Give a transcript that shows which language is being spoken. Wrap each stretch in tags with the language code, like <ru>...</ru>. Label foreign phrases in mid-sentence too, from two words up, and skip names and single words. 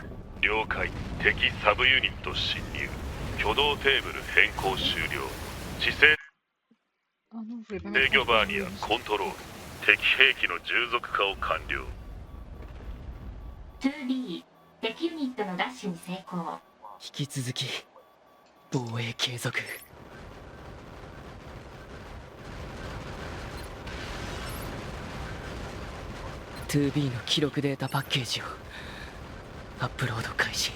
<ja>了解。敵サブユニット侵入。挙動テーブル変更終了。姿勢</ja> <fr>Ah non, je voulais pas</fr> <ja>制</ja> <fr>mettre</fr> <ja>御バーニアコントロール。敵兵器の従属化を完了。 2B 敵ユニットのダッシュに成功。引き続き防衛継続。2B の記録データパッケージをアップロード開始。</ja>